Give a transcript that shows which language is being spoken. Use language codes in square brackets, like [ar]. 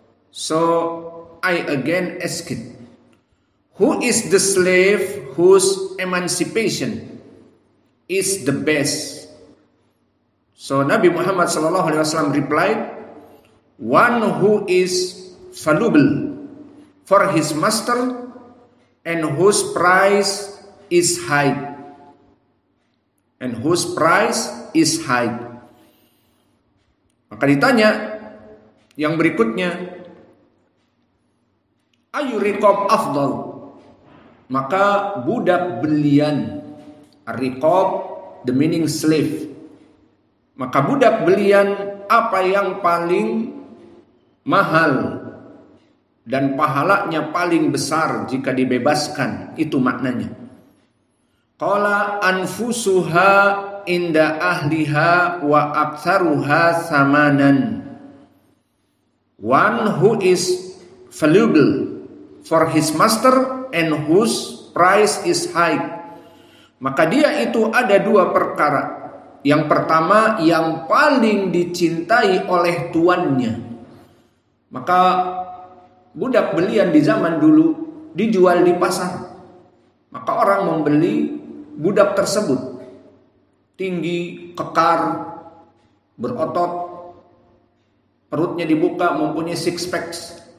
[en] So I again asked, who is the slave whose emancipation is the best? So Nabi Muhammad SAW replied, one who is valuable for his master and whose price is high. And whose price is high. [id] Maka ditanya yang berikutnya, [ar] ayu riqab afdal? [id] Maka budak belian, riqab [en] the meaning slave. [id] Maka budak belian apa yang paling mahal dan pahalanya paling besar jika dibebaskan, itu maknanya. [ar] Qala anfusuha inda ahliha wa aktsaruha samanan. [en] One who is valuable for his master and whose price is high. [id] Maka dia itu ada dua perkara. Yang pertama, yang paling dicintai oleh tuannya. Maka budak belian di zaman dulu dijual di pasar. Maka orang membeli budak tersebut, tinggi, kekar, berotot, perutnya dibuka, mempunyai six packs.